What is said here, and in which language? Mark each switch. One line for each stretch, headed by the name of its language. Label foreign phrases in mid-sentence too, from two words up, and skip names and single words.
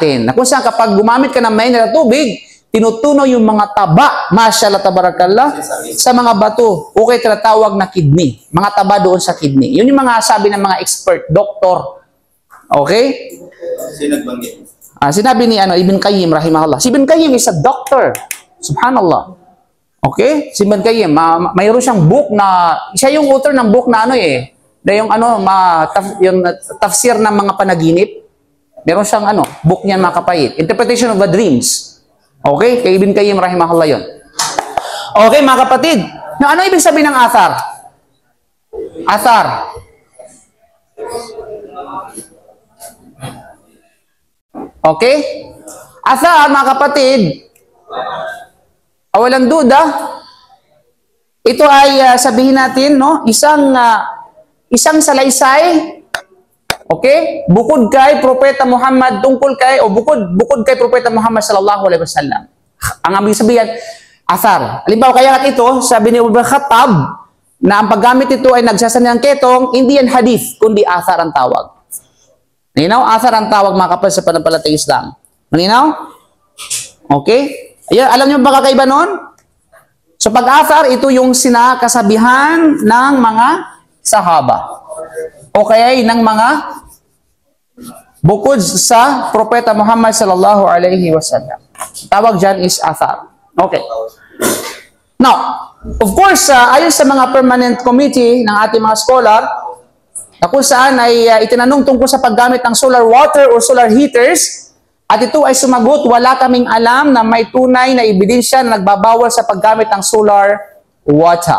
Filipino: Na kung saan kapag gumamit ka ng mainit na tubig, tinutuno yung mga taba,
Arabic: ما شاء الله تبارك الله,
Filipino: sa mga bato. Okay, tinatawag na kidney. Mga taba doon sa kidney. Yun yung mga sabi ng mga expert, doktor. Okay? Sinagbanggit. Sinabi ni Ibn Qayyim, rahimahullah. Si Ibn Qayyim
English: is a doctor.
Filipino: Subhanallah. Okay? Si Ibn Qayyim, mayroon siyang book na, siya yung author ng book na yung yung tafsir ng mga panaginip. Meron siyang book niyan mga kapatid.
English: Interpretation of the Dreams.
Filipino: Okay? Kay Ibn Qayyim, rahimahullah yun. Okay, mga kapatid. Now, ano ibig sabihin ng athar? Athar. Okay? Athar, mga kapatid, walang duda, ito ay sabihin natin, no? Isang salaysay, okay? Bukod kay Propeta Muhammad, bukod kay Propeta Muhammad
Arabic: صلى الله عليه وسلم.
Filipino: Ang aming sabihin, athar. Halimbawa, kaya ito, sabi ni Umar Khattab, na ang paggamit ito ay nagsasanayang ketong, hindi yan hadith, kundi athar ang tawag. Malinaw? Athar ang tawag, mga kapatid, sa pananampalatayang Islam. Malinaw? Okay? Ayan, alam niyo ba kakaiba nun? So, pag-athar, ito yung sinakasabihan ng mga sahaba. O kaya ng mga bukod sa Propeta Muhammad
Arabic: صلى الله عليه وسلم.
Filipino: Tawag dyan is athar. Okay.
English: Now, of course,
Filipino: ayon sa mga
English: permanent committee
Filipino: ng ating mga scholar, na kung saan ay itinanong tungkol sa paggamit ng
English: solar water
Filipino: o
English: solar heaters,
Filipino: at ito ay sumagot, wala kaming alam na may tunay na ebidensya na nagbabawal sa paggamit ng
English: solar water.